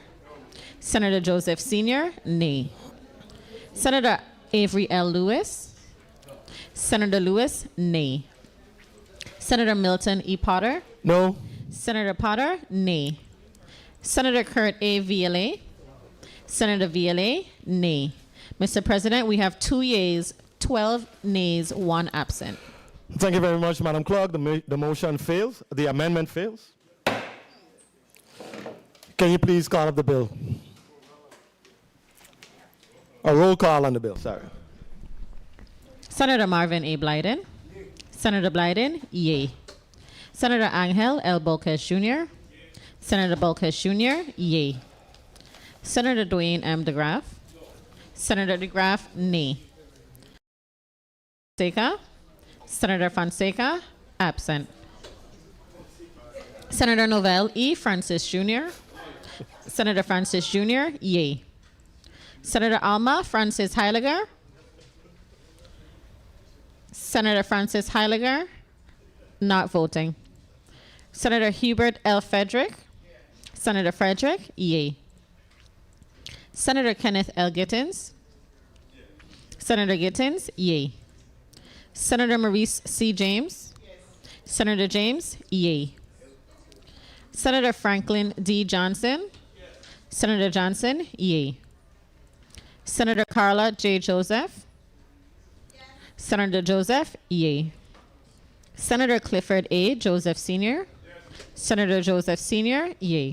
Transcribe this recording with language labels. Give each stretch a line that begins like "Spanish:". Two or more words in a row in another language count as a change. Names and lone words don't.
English: Senator Joseph Sr., nay. Senator Avery L. Lewis. Senator Lewis, nay. Senator Milton E. Potter. No. Senator Potter, nay. Senator Kurt A. Viale. Senator Viale, nay. Mr. President, we have 2 yeas, 12 nays, 1 absent. Thank you very much, Madam Clerk. The motion fails. The amendment fails. Can you please call up the bill? A roll call on the bill, sorry. Senator Marvin A. Blyden. Senator Blyden, yea. Senator Angel L. Bolquez Jr. Senator Bolquez Jr., yea. Senator Dwayne M. DeGraff. Senator DeGraff, nay. Fonseca. Senator Fonseca, absent. Senator Novell E. Francis Jr. Senator Francis Jr., yea. Senator Alma Francis Heiliger. Senator Francis Heiliger, not voting. Senator Hubert L. Frederick. Senator Frederick, yea. Senator Kenneth L. Gittins. Senator Gittins, yea. Senator Maurice C. James. Senator James, yea. Senator Franklin D. Johnson. Senator Johnson, yea. Senator Carla J. Joseph. Senator Joseph, yea. Senator Clifford A. Joseph Sr. Senator Joseph Sr., yay.